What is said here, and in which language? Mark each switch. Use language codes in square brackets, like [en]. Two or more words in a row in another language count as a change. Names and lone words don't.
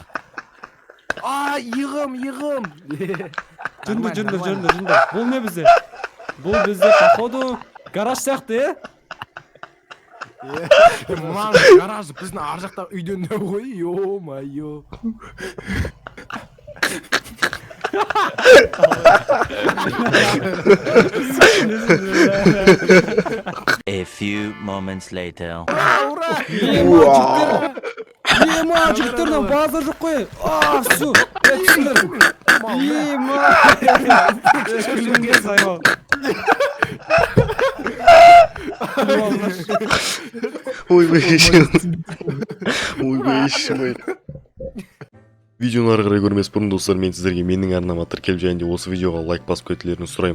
[kk] иығым жүріңдер бұл не бізде походу гараж сияқты мынаның гаражы біздің ар жақтағы үйден де ғой ё-моё [en] A few moments later. [kk] Жігіттер базар жоқ қой всё түсіңдер ойбай видеоны ары қарай көрмес бұрын достар, мен сіздерге менің арнама тіркеліп және де осы видеоға лайк басып кетулеріңізді сұраймын.